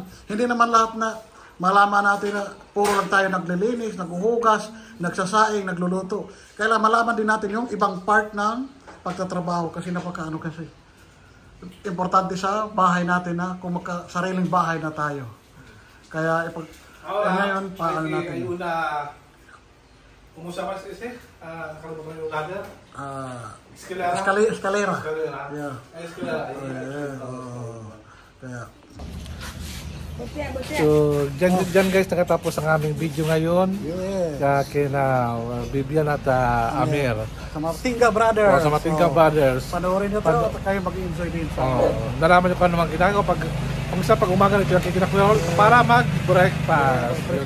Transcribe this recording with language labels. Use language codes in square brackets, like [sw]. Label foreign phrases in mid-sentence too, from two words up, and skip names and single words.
[tl] Hindi naman lahat na malaman natin na puro lang tayo naglilinis, naghuhugas, nagsasaing, nagluluto. Kailangan malaman din natin yung ibang part ng pagtatrabaho kasi napakaano kasi. Importante sa bahay natin na kung sariling bahay na tayo. Kaya ngayon, paano natin? [es] ¿Cómo se llama ese? [tl] Nakalimutan yung ladder? [es] Escalera. Yeah. Escalera. [tl] Kaya. So, dyan guys, nakatapos ang aming video ngayon. Yeah. Kina Bibian at Amir. Sa mga Tinga Brothers. Sa mga Tinga Brothers. Panoorin nyo ito at kayo mag-enjoy din. Nalaman nyo kung ano mga ginagawa pag umaga nito yung kikinakuya para mag-breakfast.